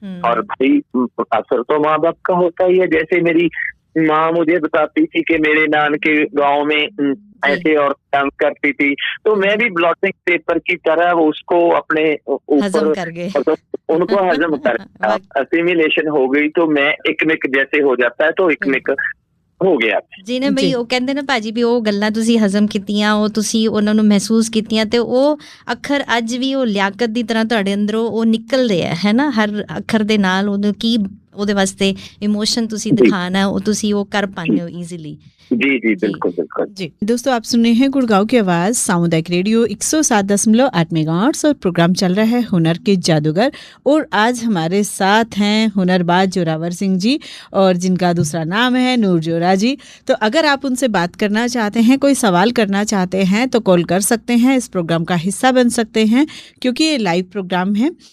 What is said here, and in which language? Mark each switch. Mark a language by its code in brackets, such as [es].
[hi] और भाई असर तो माँ बाप का होता ही है। जैसे मेरी माँ मुझे बताती थी कि मेरे नानके गांव में ऐसे और डांस करती थी, तो मैं भी ब्लॉटिंग पेपर की तरह वो उसको अपने ऊपर उनको हजम कर असिमिलेशन हो गई। तो मैं इकमिक जैसे हो जाता है, तो इकमिक [pa] ਹੋ ਗਿਆ ਜੀ ਨੇ ਬਈ। ਉਹ ਕਹਿੰਦੇ ਨੇ ਭਾਜੀ ਵੀ ਉਹ ਗੱਲਾਂ ਤੁਸੀਂ ਹਜ਼ਮ ਕੀਤੀਆਂ, ਉਹ ਤੁਸੀਂ ਉਹਨਾਂ ਨੂੰ ਮਹਿਸੂਸ ਕੀਤੀਆਂ, ਤੇ ਉਹ ਅੱਖਰ ਅੱਜ ਵੀ ਉਹ ਲਿਆਕਤ ਦੀ ਤਰ੍ਹਾਂ ਤੁਹਾਡੇ ਅੰਦਰੋਂ ਉਹ ਨਿਕਲਦੇ ਆ, ਹੈ ਨਾ, ਹਰ ਅੱਖਰ ਦੇ ਨਾਲ ਉਹਨੂੰ ਕੀ ਉਹਦੇ ਵਾਸਤੇ ਇਮੋਸ਼ਨ ਤੁਸੀਂ ਦਿਖਾਣਾ ਉਹ ਤੁਸੀਂ ਉਹ ਕਰ ਪਾਉਂਦੇ ਹੋ ਈਜ਼ੀਲੀ। [hi] जी जी बिल्कुल बिल्कुल जी दोस्तों, आप सुन रहे हैं गुड़गांव की आवाज़ सामुदायिक रेडियो 107.8 मेगाहर्ट्ज़ और प्रोग्राम चल रहा है हुनर के जादूगर। और आज हमारे साथ हैं हुनरबाज जोरावर सिंह जी और जिनका दूसरा नाम है नूर जोरा जी। तो अगर आप उनसे बात करना चाहते हैं, कोई सवाल करना चाहते हैं तो कॉल कर सकते हैं, इस प्रोग्राम का हिस्सा बन सकते हैं क्योंकि ये लाइव प्रोग्राम है।